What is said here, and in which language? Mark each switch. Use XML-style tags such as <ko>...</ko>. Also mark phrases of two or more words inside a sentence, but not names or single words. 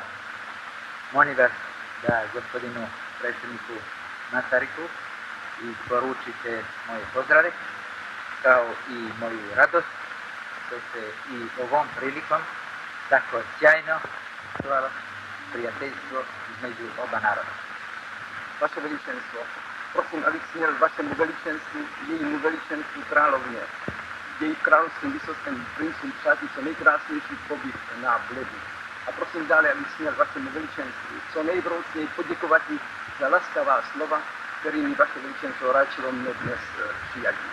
<sr>Molim vas da gospodinu predsjedniku Masaryku isporučite moje pozdrave, kao i moju radost što se i ovom prilikom tako sjajno čuvalo prijateljstvo između oba naroda.</sr> <cs>Vaše veličenstvo, prosim, abych směl vašemu veličenstvu, jejímu veličenstvu královně, její královským vysokým princům přátí co nejkrásnější pobyt na Bledu. A prosím dále, abych směl vašemu veličenstvu co nejvroucněji poděkovat za laskavá slova, kterými vaše veličenstvo ráčilo mne dnes přijatí.</cs>